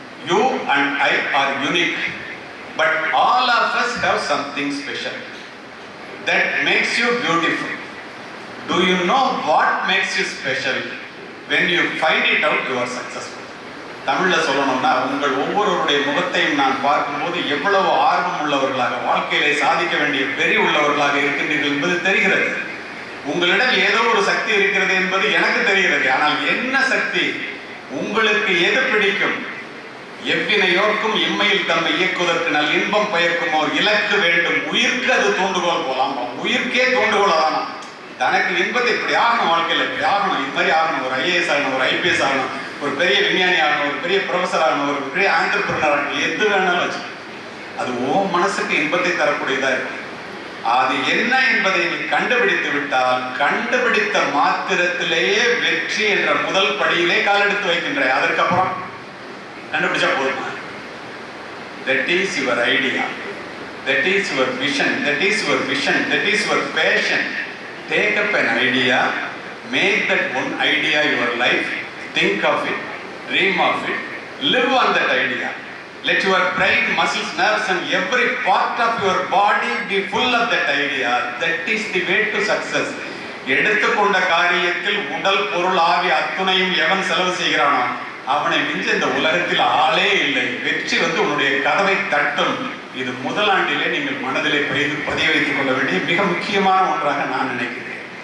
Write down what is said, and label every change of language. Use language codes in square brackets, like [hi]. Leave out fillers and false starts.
[en] You and I are unique, but all of us have something special that makes you beautiful. Do you know what makes you special? When you find it out, you are successful. [ta] தமிழ்ல சொல்லணும்னா, உங்கள் ஒவ்வொருவருடைய முகத்தையும் நான் பார்க்கும்போது எவ்வளவு ஆர்வம் உள்ளவர்களாக, வாழ்க்கையிலே சாதிக்க வேண்டிய வெறி உள்ளவர்களாக இருக்கின்றீர்கள் என்பது தெரிகிறது. உங்களிடம் ஏதோ ஒரு சக்தி இருக்கிறது என்பது எனக்கு தெரிகிறது. ஆனால் என்ன சக்தி, உங்களுக்கு எது பிடிக்கும்? எவ்வினையோர்க்கும் இம்மையில் தம்மை இயக்குவதற்கு நல் இன்பம் பயக்கும் ஒரு இலக்கு வேண்டும். உயிர்க்கு அது தூண்டுகோல் போலாம். உயிர்க்கே தூண்டுகோல் ஆகணும். தனக்கு இன்பத்தை இப்படி ஆகணும், வாழ்க்கையில் இப்படி ஆகணும், இது மாதிரி ஆகணும், ஒரு ஐஏஎஸ் ஆகணும், ஒரு ஐபிஎஸ் ஆகணும், ஒரு பெரிய விஞ்ஞானி ஆகணும், ஒரு பெரிய ப்ரொஃபஸர் ஆகணும், ஒரு பெரிய ஆண்டர்பிரினர் ஆகணும், எது வேணாலும் வச்சு அது ஓ மனசுக்கு இன்பத்தை தரக்கூடியதா இருக்கும். அது என்ன என்பதை நீ கண்டுபிடித்து விட்டால், கண்டுபிடித்த மாத்திரத்திலேயே வெற்றி என்ற முதல் படியிலே காலெடுத்து வைக்கின்ற. அதற்கப்புறம் கண்டுபிடிச்சா போதுமா? [en] That is your idea, that is your vision, that is your vision, that is your passion. Take up an idea, make that one idea your life, think of it, dream of it, live on that idea. Let your brain, muscles, nerves and every part of your body be full of that idea. That is the way to success. [ta] எடுத்துக்கொண்ட காரியத்தில் உடல் பொருள் ஆவி அத்துணையும் எவன் செலவு செய்கிறானோ அவனை மிஞ்ச இந்த உலகத்தில் ஆளே இல்லை. வெற்றி உன்னுடைய கதவை தட்டும். இது முதலாண்டிலே நீங்கள் மனதிலே பதிய வைத்துக் கொள்ள வேண்டிய மிக முக்கியமான ஒன்றாக நான் நினைக்கிறேன்.